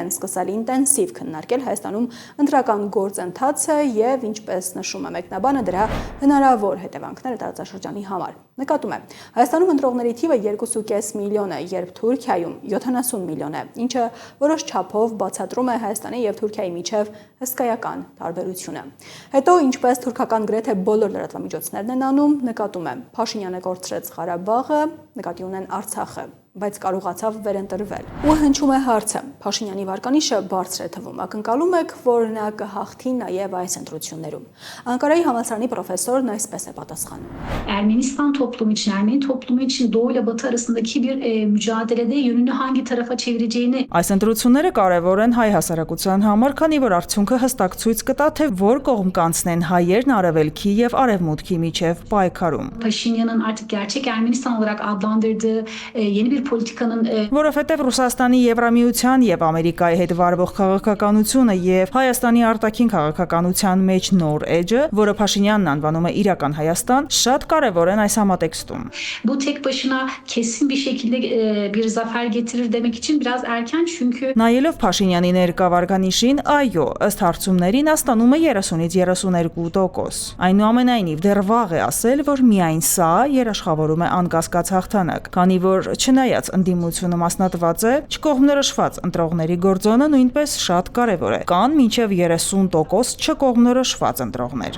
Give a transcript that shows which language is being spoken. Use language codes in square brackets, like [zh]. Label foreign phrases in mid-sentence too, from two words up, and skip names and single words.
[hy] են սկսել ինտենսիվ քննարկել Հայաստանում ընտրական գործընթացը եւ ինչպես նշում է մեկնաբանը դրա հնարավոր հետևանքները տարածաշրջանի համար։ Նկատում է, Հայաստանում ընտրողների թիվը 2.5 միլիոն է, երբ Թուրքիայում 70 միլիոն է, ինչը որոշ չափով բացատրում է Հայաստանի եւ Թուրքիայի միջև հսկայական տարբերությունը։ Հետո, ինչպես թուրքական գրեթե բոլոր լրատվամիջոցներն են անում, նկատում է, Փաշինյանը կորցրեց Ղարաբաղը, նկատի ունեն Արցախը, բայց կարողացավ վերընտրվել։ Ու հնչում է հարցը. Փաշինյանի վարկանիշը բարձր է թվում։ Ակնկալում եք, որ նա կհաղթի նաև այս ընտրություններում։ Անկարայի համալսարանի պրոֆեսորն այսպես է պատասխանում. [tr] Ermenistan toplumu için, Ermeni toplumu için Doğu ile Batı arasındaki bir mücadelede yönünü hangi tarafa çevireceğini. [hy] Այս ընտրությունները կարևոր են հայ հասարակության համար, քանի որ արդյունքը հստակ ցույց կտա, թե որ կողմ կանցնեն հայերն արևելքի եւ արևմուտքի միջև պայքարում։ [tr] Paşinyan'ın artık gerçek Ermenistan olarak adlandırdığı yeni bir politikanın [hy] Որովհետև Ռուսաստանի Եվրամիության եւ Ամերիկայի հետ վարվող քաղաքականությունը եւ Հայաստանի արտաքին քաղաքականության մեջ նոր էջը, որը Փաշինյանն անվանում է իրական Հայաստան, շատ կարևոր են այս համատեքստում։ [tr] Bu tek başına kesin bir şekilde bir zafer getirir demek için biraz erken çünkü [hy] Նայելով Փաշինյանի ներկա վարկանիշին, այո, ըստ հարցումներին ստանում է 30-ից 32%։ Այնուամենայնիվ դեռ վաղ է ասել, որ միայն սա երաշխավորում է անկասկած հաղթանակ, քանի որ չնայած ընդդիմությունը մասնատված է, չկողմնորոշված ընտրողների գործոնը նույնպես շատ կարևոր է։ Կան մինչև 30% չկողմնորոշված ընտրողներ։